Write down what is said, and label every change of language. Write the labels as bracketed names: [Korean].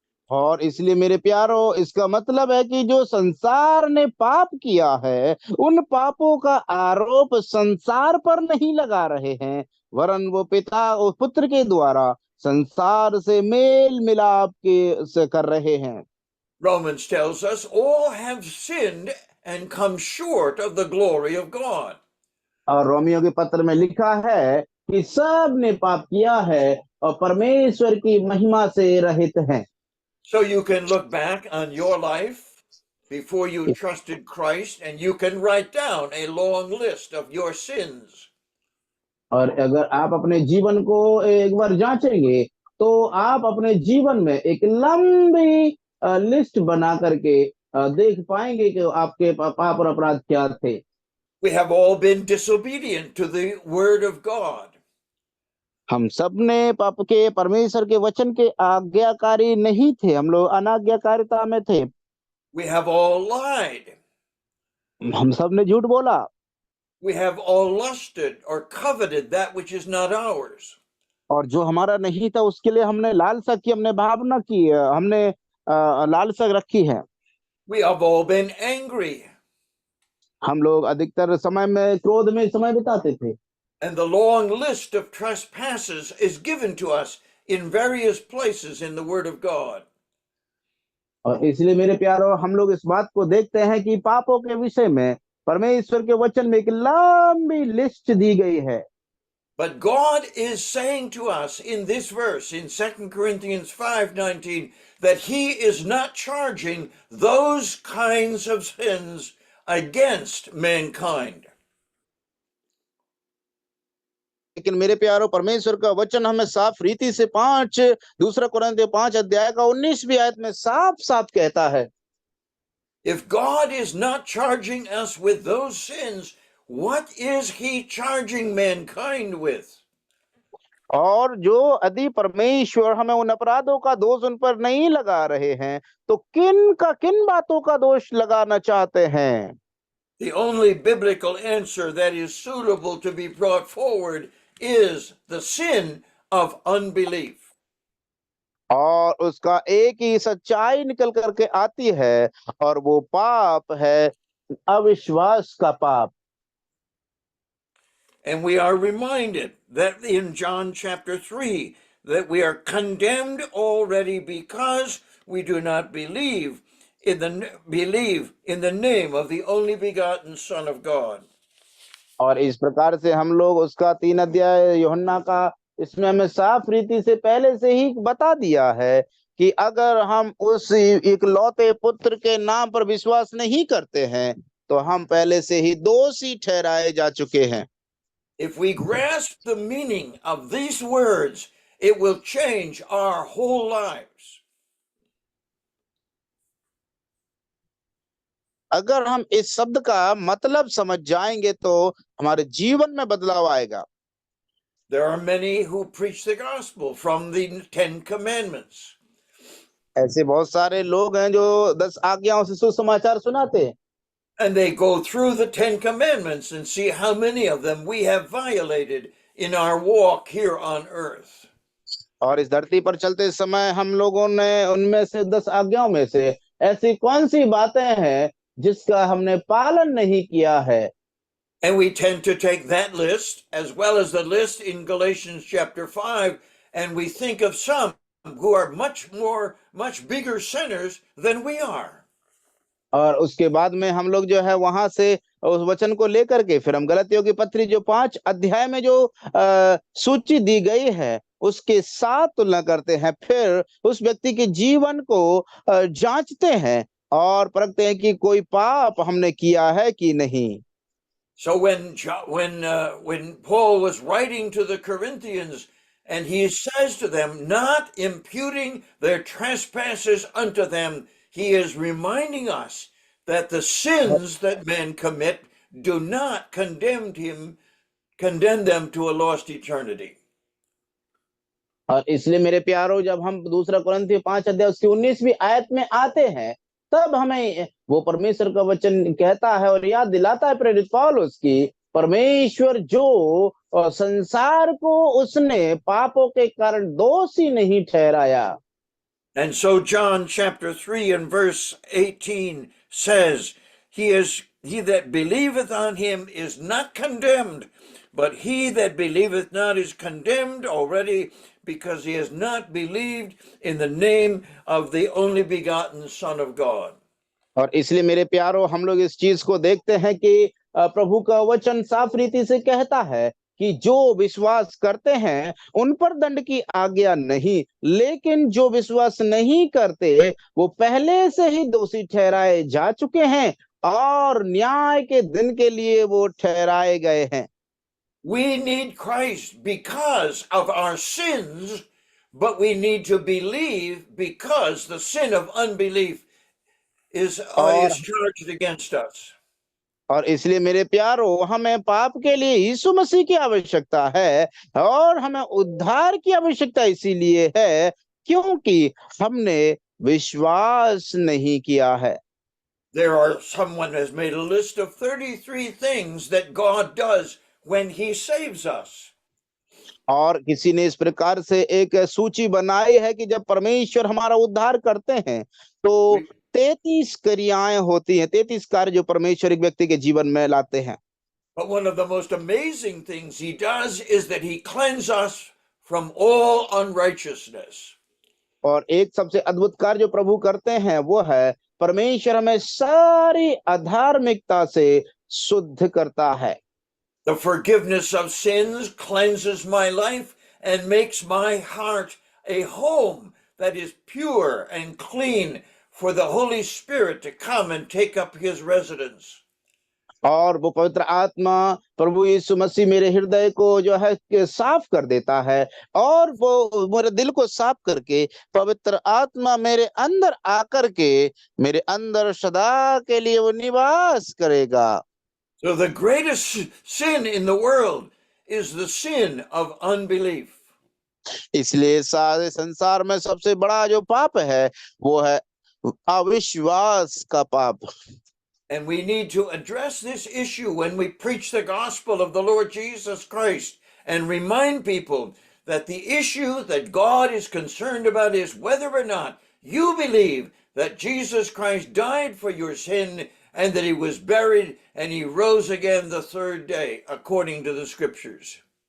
[Hindi] और इसलिए मेरे प्यारो इसका मतलब है कि जो संसार ने पाप किया है उन पापों का आरोप संसार पर नहीं लगा रहे हैं, वरन वो पिता और पुत्र के द्वारा संसार से मेल मिलाप के से कर रहे हैं। [English] Romans tells us all have sinned and come short of the glory of God. [Hindi] और रोमियो के पत्र में लिखा है कि सब ने पाप किया है और परमेश्वर की महिमा से रहित हैं। [English] So you can look back on your life before you trusted Christ and you can write down a long list of your sins. [Hindi] और अगर आप अपने जीवन को एक बार जांचेंगे तो आप अपने जीवन में एक लंबी लिस्ट बना करके देख पाएंगे कि आपके पाप और अपराध क्या थे। [English] We have all been disobedient to the word of God. [Hindi] हम सब ने पाप के परमेश्वर के वचन के आज्ञाकारी नहीं थे, हम लोग अनाज्ञाकारिता में थे। [English] We have all lied. [Hindi] हम सब ने झूठ बोला। [English] We have all lusted or coveted that which is not ours. [Hindi] और जो हमारा नहीं था उसके लिए हमने लालसा की, हमने भावना की, हमने लालसा रखी है। [English] We have all been angry. [Hindi] हम लोग अधिकतर समय में क्रोध में समय बिताते थे। [English] And the long list of trespasses is given to us in various places in the Word of God. [Hindi] और इसलिए मेरे प्यारो हम लोग इस बात को देखते हैं कि पापों के विषय में परमेश्वर के वचन में एक लंबी लिस्ट दी गई है। [English] But God is saying to us in this verse in 2 Corinthians 5:19 that he is not charging those kinds of sins against mankind. [Hindi] लेकिन मेरे प्यारो, परमेश्वर का वचन हमें साफ रीति से 2 कुरिन्थियों 5 अध्याय का 19वीं आयत में साफ साफ कहता है, [English] If God is not charging us with those sins, what is he charging mankind with? [Hindi] और जो यदि परमेश्वर हमें उन अपराधों का दोष उन पर नहीं लगा रहे हैं, तो किन बातों का दोष लगाना चाहते हैं? [English] The only biblical answer that is suitable to be brought forward is the sin of unbelief. [Hindi] और उसका एक ही सच्चाई निकल करके आती है, और वो पाप है अविश्वास का पाप। [English] And we are reminded that in John chapter 3 that we are condemned already because we do not believe in the name of the only begotten Son of God. [Hindi] और इस प्रकार से हम लोग उसका 3 अध्याय यूहन्ना का, इसमें हमें साफ रीति से पहले से ही बता दिया है कि अगर हम उस इकलौते पुत्र के नाम पर विश्वास नहीं करते हैं, तो हम पहले से ही दोषी ठहराए जा चुके हैं। [English] If we grasp the meaning of these words, it will change our whole lives. [Hindi] अगर हम इस शब्द का मतलब समझ जाएंगे तो हमारे जीवन में बदलाव आएगा। [English] There are many who preach the gospel from the 10 commandments. [Hindi] ऐसे बहुत सारे लोग हैं जो 10 आज्ञाओं से सुसमाचार सुनाते हैं, [English] And they go through the 10 commandments and see how many of them we have violated in our walk here on earth. [Hindi] और इस धरती पर चलते समय हम लोगों ने उनमें से 10 आज्ञाओं में से ऐसी कौन सी बातें हैं जिसका हमने पालन नहीं किया है। [English] And we tend to take that list as well as the list in Galatians chapter 5, and we think of some who are much bigger sinners than we are. [Hindi] और उसके बाद में हम लोग जो है वहां से उस वचन को लेकर के फिर हम गलतियों की पत्री जो 5 अध्याय में जो सूची दी गई है उसके साथ तुलना करते हैं, फिर उस व्यक्ति के जीवन को जांचते हैं और परखते हैं कि कोई पाप हमने किया है कि नहीं। [English] So when Paul was writing to the Corinthians, and he says to them, not imputing their trespasses unto them, he is reminding us that the sins that men commit do not condemn them to a lost eternity. [Hindi] और इसलिए मेरे प्यारो, जब हम 2 कुरिन्थियों 5 अध्याय उसकी 19वीं आयत में आते हैं, तब हमें वो परमेश्वर का वचन कहता है और याद दिलाता है प्रेरित पौलुस की, परमेश्वर जो संसार को उसने पापों के कारण दोषी नहीं ठहराया। [English] And so John chapter 3 and verse 18 says, he that believeth on him is not condemned, but he that believeth not is condemned already, because he has not believed in the name of the only begotten Son of God. [Hindi] और इसलिए मेरे प्यारो, हम लोग इस चीज को देखते हैं कि प्रभु का वचन साफ रीति से कहता है कि जो विश्वास करते हैं उन पर दंड की आज्ञा नहीं, लेकिन जो विश्वास नहीं करते वो पहले से ही दोषी ठहराए जा चुके हैं और न्याय के दिन के लिए वो ठहराए गए हैं। [English] We need Christ because of our sins, but we need to believe because the sin of unbelief is charged against us. [Hindi] और इसलिए मेरे प्यारो, हमें पाप के लिए यीशु मसीह की आवश्यकता है और हमें उद्धार की आवश्यकता इसीलिए है क्योंकि हमने विश्वास नहीं किया है। [English] Someone has made a list of 33 things that God does when he saves us. [Hindi] और किसी ने इस प्रकार से एक सूची बनाई है कि जब परमेश्वर हमारा उद्धार करते हैं तो 33 क्रियाएं होती हैं, 33 कार्य जो परमेश्वर एक व्यक्ति के जीवन में लाते हैं। [English] But one of the most amazing things he does is that he cleanses us from all unrighteousness. [Hindi] और एक सबसे अद्भुत कार्य जो प्रभु करते हैं वो है परमेश्वर हमें सारी अधार्मिकता से शुद्ध करता है। [English] The forgiveness of sins cleanses my life and makes my heart a home that is pure and clean for the Holy Spirit to come and take up his residence. [Hindi] और वो पवित्र आत्मा प्रभु यीशु मसीह मेरे हृदय को जो है कि साफ कर देता है, और वो मेरे दिल को साफ करके पवित्र आत्मा मेरे अंदर आकर के मेरे अंदर सदा के लिए वो निवास करेगा। [English] So the greatest sin in the world is the sin of unbelief. [Hindi] इसलिए सारे संसार में सबसे बड़ा जो पाप है वो है अविश्वास का पाप। [English] And we need to address this issue when we preach the gospel of the Lord Jesus Christ and remind people that the issue that God is concerned about is whether or not you believe that Jesus Christ died for your sin and that he was buried and he rose again the third day according to the scriptures.